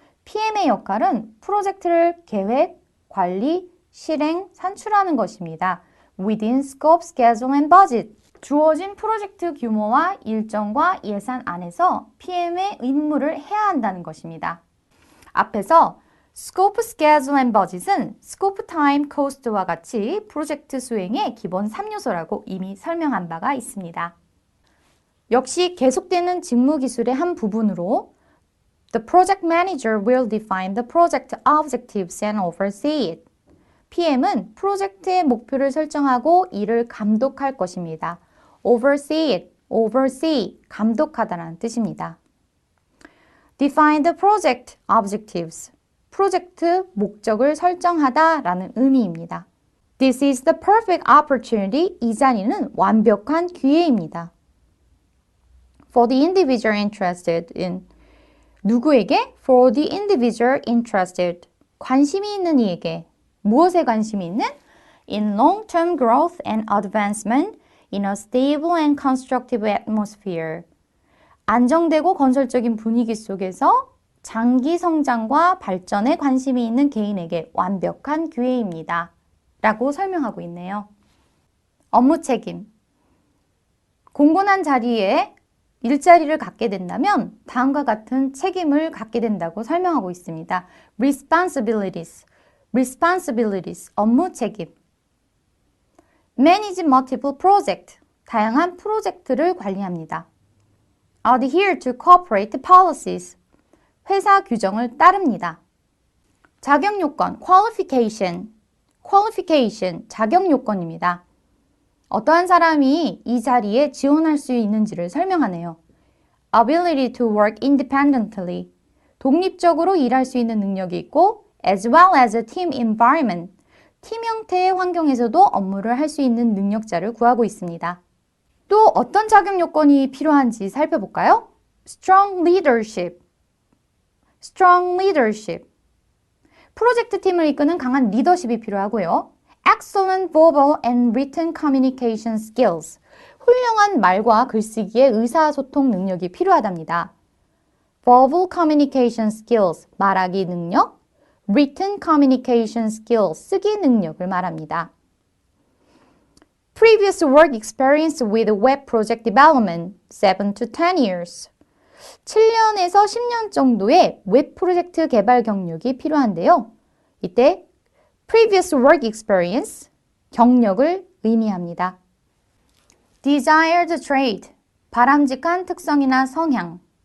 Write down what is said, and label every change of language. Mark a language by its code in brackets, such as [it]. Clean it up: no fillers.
[ko] PM의 역할은 프로젝트를 계획, 관리, 실행, 산출하는 것입니다. [en] Within scope, schedule, and budget. [ko] 주어진 프로젝트 규모와 일정과 예산 안에서 PM의 임무를 해야 한다는 것입니다. 앞에서 [en] Scope, Schedule, and Budget [ko] 은 [en] Scope, Time, Cost [ko] 와 같이 프로젝트 수행의 기본 3요소라고 이미 설명한 바가 있습니다. 역시 계속되는 직무 기술의 한 부분으로 [en] The project manager will define the project objectives and oversee it. [ko] PM은 프로젝트의 목표를 설정하고 이를 감독할 것입니다. [en] Oversee it, oversee, [ko] 감독하다라는 뜻입니다. [en] Define the project objectives. [ko] 프로젝트 목적을 설정하다라는 의미입니다. [en] This is the perfect opportunity. [ko] 이 자리는 완벽한 기회입니다. [en] For the individual interested in. [ko] 누구에게? [en] For the individual interested. [ko] 관심이 있는 이에게. 무엇에 관심이 있는? [en] In long-term growth and advancement in a stable and constructive atmosphere. [ko] 안정되고 건설적인 분위기 속에서 장기 성장과 발전에 관심이 있는 개인에게 완벽한 기회입니다. 라고 설명하고 있네요. 업무 책임. 공곤한 자리에 일자리를 갖게 된다면 다음과 같은 책임을 갖게 된다고 설명하고 있습니다. [en] Responsibilities. Responsibilities. [ko] 업무 책임. [en] Manage multiple projects. [ko] 다양한 프로젝트를 관리합니다. [en] Adhere to corporate policies. [ko] 회사 규정을 따릅니다. 자격 요건, qualification. qualification, 자격 요건입니다. 어떠한 사람이 이 자리에 지원할 수 있는지를 설명하네요. [en] Ability to work independently. [ko] 독립적으로 일할 수 있는 능력이 있고 [en] as well as a team environment. [ko] 팀 형태의 환경에서도 업무를 할 수 있는 능력자를 구하고 있습니다. 또 어떤 자격 요건이 필요한지 살펴볼까요? [en] Strong leadership. Strong leadership. [ko] 프로젝트 팀을 이끄는 강한 리더십이 필요하고요. [en] Excellent verbal and written communication skills. [ko] 훌륭한 말과 글쓰기의 의사소통 능력이 필요하답니다. [en] Verbal communication skills, [ko] 말하기 능력. [en] Written communication skills, [ko] 쓰기 능력을 말합니다. [en] Previous work experience with web project development, 7 to 10 years. [ko] 7년에서 10년 정도의 웹 프로젝트 개발 경력이 필요한데요. 이때 [en] previous work experience, [ko] 경력을 의미합니다. [en] Desired trait, [ko] 바람직한 특성이나 성향.